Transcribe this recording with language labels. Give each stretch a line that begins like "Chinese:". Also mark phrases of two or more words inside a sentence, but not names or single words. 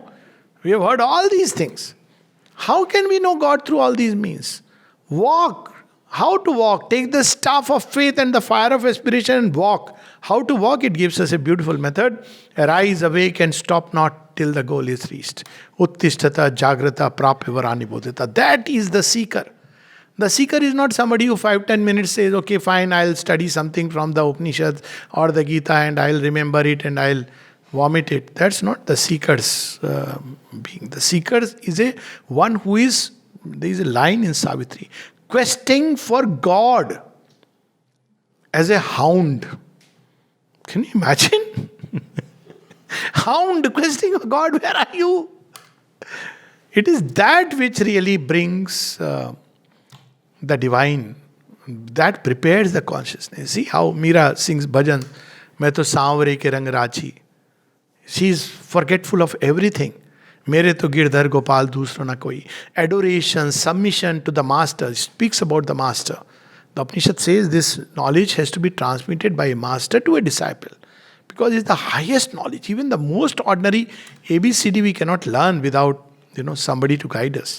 English: We have heard all these things. How can we know God through all these means? Walk. How to walk? Take the staff of faith and the fire of aspiration and walk. How to walk? It gives us a beautiful method. Arise, awake, and stop not till the goal is reached.
Sanskrit: उत्तिष्ठत जाग्रत प्राप्यवरान् निबोधत.
English: That is the seeker. The seeker is not somebody who 5-10 minutes says, okay, fine, I'll study something from the Upanishads or the Gita and I'll remember it and I'll vomit it. That's not the seeker's being. The seeker is one who is, there is a line in Savitri, questing for God as a hound. Can you imagine? Hound questing for God, where are you? It is that which really brings the divine, that prepares the consciousness. See how Meera sings bhajan,
Hindi: मैं तो सांवरे के रंग राची.
English: She is forgetful of everything.
Hindi: मेरे तो गिरधर गोपाल दूसरो न कोई.
English: Adoration, submission to the master, speaks about the master. The Upanishad says this knowledge has to be transmitted by a master to a disciple. Because it's the highest knowledge. Even the most ordinary ABCD we cannot learn without somebody to guide us.